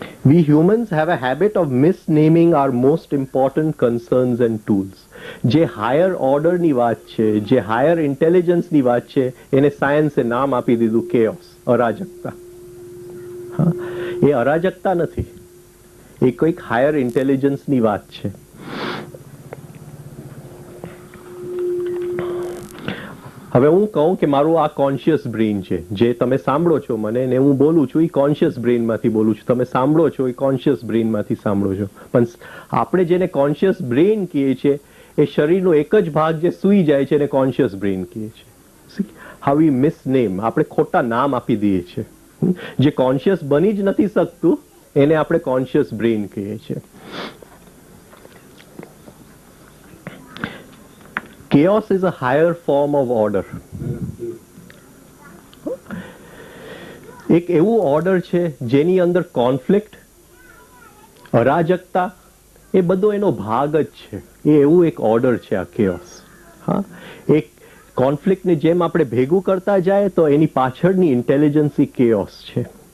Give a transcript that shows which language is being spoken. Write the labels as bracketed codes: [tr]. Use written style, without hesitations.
[en] We humans have a habit of misnaming our most important concerns and tools. [gu] જે higher ઓર્ડરની વાત છે, જે હાયર ઇન્ટેલિજન્સની વાત છે, એને સાયન્સે નામ આપી દીધું કેઓસ, અરાજકતા. હા, એ અરાજકતા નથી, એ કોઈક હાયર ઇન્ટેલિજન્સની વાત છે. હવે હું કહું કે મારું આ કોન્શિયસ બ્રેઇન છે, જે તમે સાંભળો છો મને ને હું બોલું છું એ કોન્શિયસ બ્રેઇનમાંથી બોલું છું. તમે સાંભળો છો એ કોન્શિયસ બ્રેઇનમાંથી સાંભળો છો. પણ આપણે જેને કોન્શિયસ બ્રેઇન કહીએ છીએ એ શરીરનો એક જ ભાગ જે સૂઈ જાય છે એને કોન્શિયસ બ્રેઇન કહીએ છીએ. [en] how we misname, [gu] આપણે ખોટા નામ આપી દઈએ છીએ. જે કોન્શિયસ બની જ નથી શકતું એને આપણે કોન્શિયસ બ્રેઇન કહીએ છીએ. [en] Chaos is a higher form of order. [gu] એક એવું ઓર્ડર છે જેની અંદર કોન્ફ્લિક્ટ, અરાજકતા એ બધો એનો ભાગ જ છે. એ એવું એક ઓર્ડર છે આ કેઓસ. હા, એક કોન્ફ્લિક્ટને જેમ આપણે ભેગું કરતા જાય તો એની પાછળની ઇન્ટેલિજન્સ એ કેઓસ છે.